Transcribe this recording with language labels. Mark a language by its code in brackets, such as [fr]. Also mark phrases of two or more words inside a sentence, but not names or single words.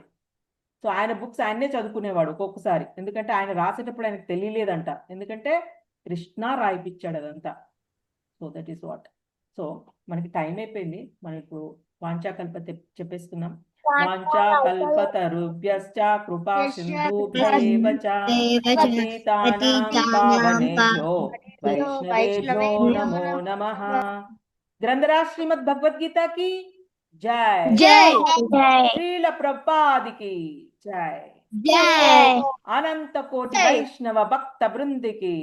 [te] సో ఆయన బుక్స్ ఆయనే చదువుకునేవాడు ఒక్కొక్కసారి. ఎందుకంటే ఆయన రాసేటప్పుడు ఆయనకు తెలియలేదంట, ఎందుకంటే కృష్ణ రాయిపించాడు అదంతా. [en] so that is what. [te] సో మనకి టైం అయిపోయింది. మనం ఇప్పుడు వాంఛాకల్ప చెప్పేసుకుందాం. [sa] వాంఛాకల్పతరుభ్యశ్చ కృపా సింధుభ్యైవ చ పతితానాం పావనేభ్యో వైష్ణవేభ్యో నమో నమః. [hi] గ్రంథరాజ్ శ్రీమద్ భగవద్గీత की जय. జై శ్రీల ప్రభుపాది की जय. జై [te] అనంత కోటి వైష్ణవ భక్త బృందికి